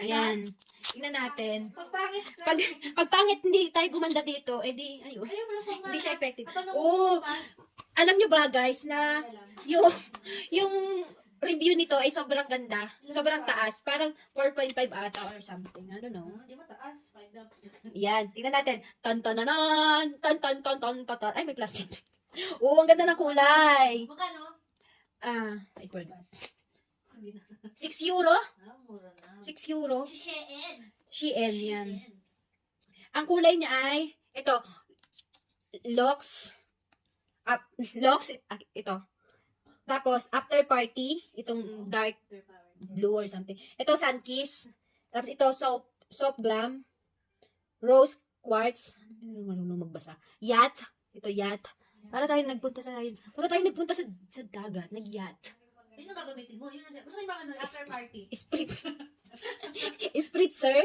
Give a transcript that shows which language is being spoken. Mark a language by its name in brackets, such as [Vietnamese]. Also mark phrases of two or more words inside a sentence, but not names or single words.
[Filipino] Ayan. Tingnan natin. Pag pangit ka. Pag pangit hindi tayo gumanda dito, edi ayun. Ayaw mo na pang Hindi siya effective. Kapag Oo. Alam nyo ba guys na yung review nito ay sobrang ganda. Sobrang taas. Parang 4.5 ata [English] or something. I don't know. [Filipino] Hindi mataas. 5 dapat. Yan. Tingnan natin. Tan-tananan. Tan-tan-tan-tan-tan. Ay, may plastic. Oo, ang ganda ng kulay. Magkano? [English] I forgot. [Filipino] Sabi na. 6 euro? Mura na. 6 euro. Shein. Shein yan. Ang kulay niya ay, ito, Lux, ito. Tapos, After Party, itong [English] dark blue or something. [Filipino] Ito, Sunkiss. Tapos, ito, Soap Glam. Rose Quartz. Hindi naman marunong magbasa. Yacht. Ito, Yacht. Para tayo nagpunta sa dagat. Nag-yacht. Yun yung gagamitin mo. Yun yung gusto mo yung mga ano, after party. Spritzer.